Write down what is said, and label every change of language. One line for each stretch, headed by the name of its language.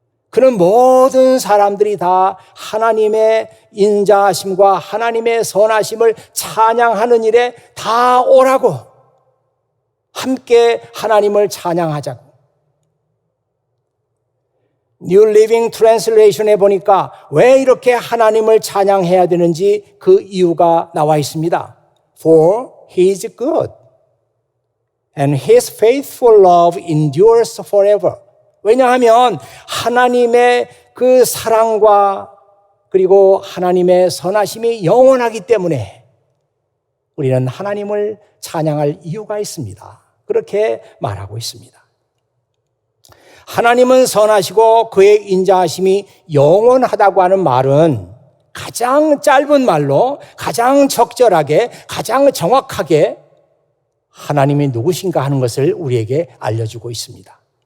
Korean: 그는 모든 사람들이 다 하나님의 인자하심과 하나님의 선하심을 찬양하는 일에 다 오라고, 함께 하나님을 찬양하자고. New Living Translation에 보니까 왜 이렇게 하나님을 찬양해야 되는지 그 이유가 나와 있습니다.
English: For he is good and his faithful love endures forever.
Korean: 왜냐하면 하나님의 그 사랑과 그리고 하나님의 선하심이 영원하기 때문에 우리는 하나님을 찬양할 이유가 있습니다. 그렇게 말하고 있습니다. 하나님은 선하시고 그의 인자하심이 영원하다고 하는 말은 가장 짧은 말로 가장 적절하게 가장 정확하게 하나님이 누구신가 하는 것을 우리에게 알려주고 있습니다.